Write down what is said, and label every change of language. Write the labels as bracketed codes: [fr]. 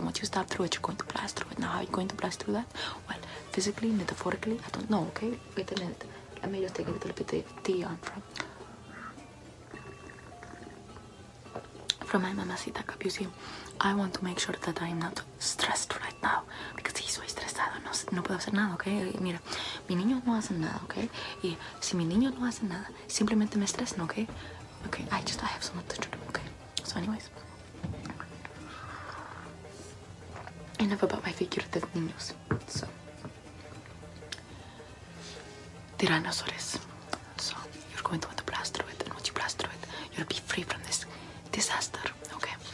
[en] Once you stab through it, you're going to blast through it. Now, how are you going to blast through that? Well, physically, metaphorically, I don't know, okay? Wait a minute. Let me just take a little bit of tea on from my mamacita cup. You see, I want to make sure that I'm not stressed right now. [es] Because si soy estresado, no puedo hacer nada, okay? Mira, mi niño no hace nada, okay? Y si mi niño no hace nada, simplemente me estresan, okay? [en] Okay, I have so much to do, okay? So anyways. Enough about my figurative niños, so. Tyrannosaurus. So you're going to want to blast through it, and once you blast through it, you'll be free from this disaster. Okay.